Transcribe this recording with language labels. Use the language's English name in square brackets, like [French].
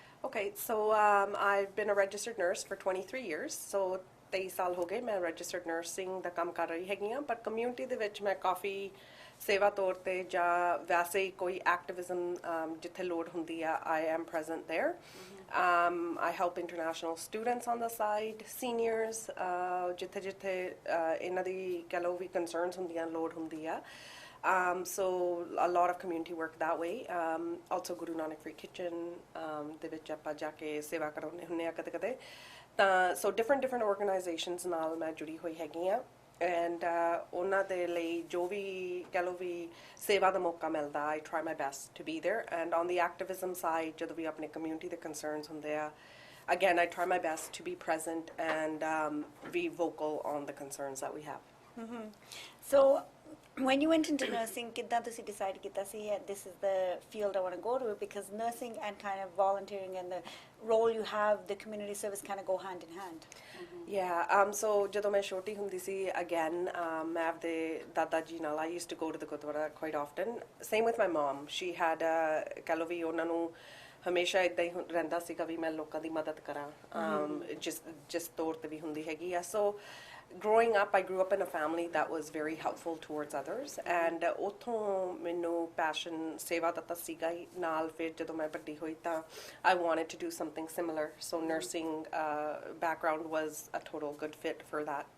[English] Okay, so I've been a registered nurse for 23 years, so [Punjabi] 23 ਸਾਲ ਹੋ ਗਏ ਮੈਂ registered nursing ਦਾ ਕੰਮ ਕਰ ਰਹੀ ਹੈਗੀ ਹਾਂ, but community ਦੇ ਵਿੱਚ ਮੈਂ ਕਾਫੀ ਸੇਵਾ ਤੌਰ ਤੇ ਜਾਂ ਵੈਸੇ ਕੋਈ activism ਜਿੱਥੇ ਲੋੜ ਹੁੰਦੀ ਆ, [English] I am present there. I help international students on the side, seniors, [Punjabi] ਜਿੱਥੇ ਜਿੱਥੇ ਇਹਨਾਂ ਦੀ ਕਹਿ ਲਓ ਵੀ concerns ਹੁੰਦੀਆਂ, ਲੋੜ ਹੁੰਦੀ ਆ. [English] So a lot of community work that way. [Punjabi] Also Guru Nanak Free Kitchen ਦੇ ਵਿੱਚ ਆਪਾਂ ਜਾ ਕੇ ਸੇਵਾ ਕਰਾਉਂਦੇ ਹੁੰਦੇ ਆ ਕਦੇ ਕਦੇ ਤਾਂ [English] so different organizations [Punjabi] ਨਾਲ ਮੈਂ ਜੁੜੀ ਹੋਈ ਹੈਗੀ ਆ and ਉਹਨਾਂ ਦੇ ਲਈ ਜੋ ਵੀ ਕਹਿ ਲਓ ਵੀ ਸੇਵਾ ਦਾ ਮੌਕਾ ਮਿਲਦਾ [English] I try my best to be there. And on the activism side [Punjabi] ਜਦੋਂ ਵੀ ਆਪਣੇ community ਦੇ concerns ਹੁੰਦੇ ਆ [English] again I try my best to be present and be vocal on the concerns that we have. So when you went into nursing, [Punjabi] ਕਿੱਦਾਂ ਤੁਸੀਂ decide ਕੀਤਾ ਸੀ [English] this is the field I want to go to, because nursing and kind of volunteering and the role you have, the community service kind of go hand in hand. Yeah, so [Punjabi] ਜਦੋਂ ਮੈਂ ਛੋਟੀ ਹੁੰਦੀ ਸੀ [English] again [Punjabi] ਮੈਂ ਆਪਦੇ ਦਾਦਾ ਜੀ ਨਾਲ [English] I used to go to the gurdwara quite often. Same with my mom. She had [Punjabi] ਕਹਿ ਲਓ ਵੀ ਉਹਨਾਂ ਨੂੰ ਹਮੇਸ਼ਾ ਇਦਾਂ ਹੀ ਰਹਿੰਦਾ ਸੀਗਾ ਵੀ ਮੈਂ ਲੋਕਾਂ ਦੀ ਮਦਦ ਕਰਾਂ ਜਿਸ ਤੌਰ ਤੇ ਵੀ ਹੁੰਦੀ ਹੈਗੀ ਆ. [English] So growing up, I grew up in a family that was very helpful towards others, and [Punjabi] ਉੱਥੋਂ ਮੈਨੂੰ passion ਸੇਵਾ ਦਾ ਤਾਂ ਸੀਗਾ ਹੀ ਨਾਲ. ਫਿਰ ਜਦੋਂ ਮੈਂ ਵੱਡੀ ਹੋਈ ਤਾਂ [English] I wanted to do something similar, so nursing background was a total good fit for that.